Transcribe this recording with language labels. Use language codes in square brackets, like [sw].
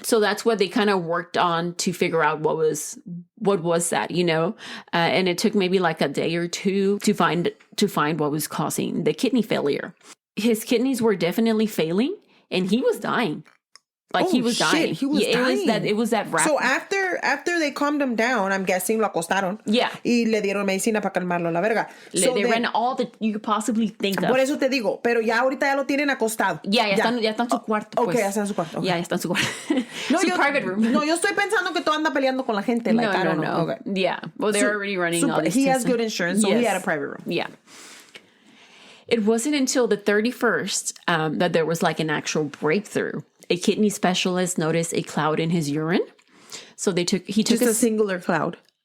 [en] So that's what they kind of worked on to figure out what was that, and it took maybe like a day or two to find what was causing the kidney failure. His kidneys were definitely failing and he was dying. He was dying. He was dying. It was that rapid. So after they calmed him down, I'm guessing [es] lo acostaron. [en] Yeah. [es] Y le dieron medicina para calmarlo la verga. [en] They ran all that you could possibly think of. [es] Por eso te digo, pero ya ahorita ya lo tienen acostado. Ya está en su cuarto. Okay, ya está en su cuarto. Okay. Ya está en su cuarto. Su [en] private room. [es] No, yo estoy pensando que tú andas peleando con la gente. [en] Like, I don't know. Okay. Yeah. Well, they're already running all this. He has good insurance, so he had a private room. Yeah. It wasn't until the 31st that there was like an actual breakthrough. A kidney specialist noticed a cloud in his urine. So he took just a singular cloud.